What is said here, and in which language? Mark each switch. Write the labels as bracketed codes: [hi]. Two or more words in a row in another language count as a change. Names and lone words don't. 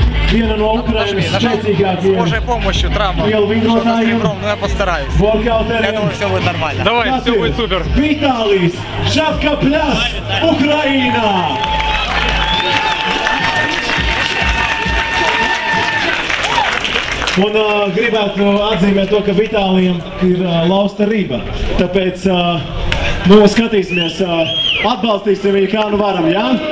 [lv] Viena no Ukrainas spēcīgākajiem. [ru] Божьей помощью травма. [lv] Lielvingrotājiem. [ru] Ну я постараюсь. [lv] Workouteriem. [ru] Я думаю, все будет нормально. Давай, все будет супер. [lv] Vitālijs Šafkapļas, Ukraina! Un gribētu atzīmēt to, ka Vitālijam ir lausta riba. Tāpēc skatīsimies, atbalstīsim viņu kā nu varam, jā?